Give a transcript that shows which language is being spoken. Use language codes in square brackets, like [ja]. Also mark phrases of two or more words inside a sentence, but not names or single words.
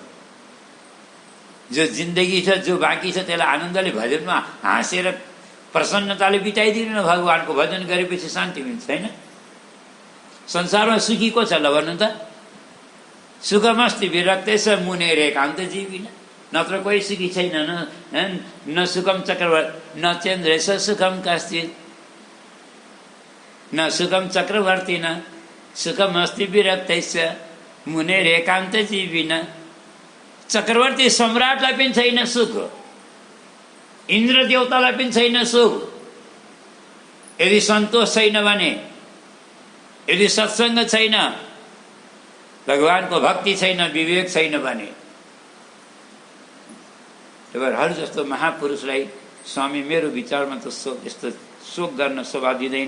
[ne] जो जिन्दगी छ, जो बाँकी छ, त्यसलाई आनन्दले भजनमा हाँसेर प्रसन्नताले बिताइदिनु न। भगवानको भजन गरेपछि शान्ति मिल्छ होइन? संसारमा सुखी को छ ल भन्नु त? [sa] सुखमस्ति विरक्तेश मुनेर एकान्त जीविन। [ne] नत्र कोही सुखी छैन। [sa] न सुखम चक्रवर्ती न चन्द्रेश सुखम कश्चित्, न सुखम चक्रवर्ती न सुखमस्ति विरक्तेश मुनेर एकान्त जीविन। [ne] चक्रवर्ती सम्राटलाई पनि छैन सुख, इन्द्र देवतालाई पनि छैन सुख। यदि सन्तोष छैन भने, यदि सत्सङ्ग छैन, भगवानको भक्ति छैन, विवेक छैन भने, हर जस्तो महापुरुषलाई स्वामी मेरो विचारमा त यस्तो शोक गर्न शोभा दिँदैन।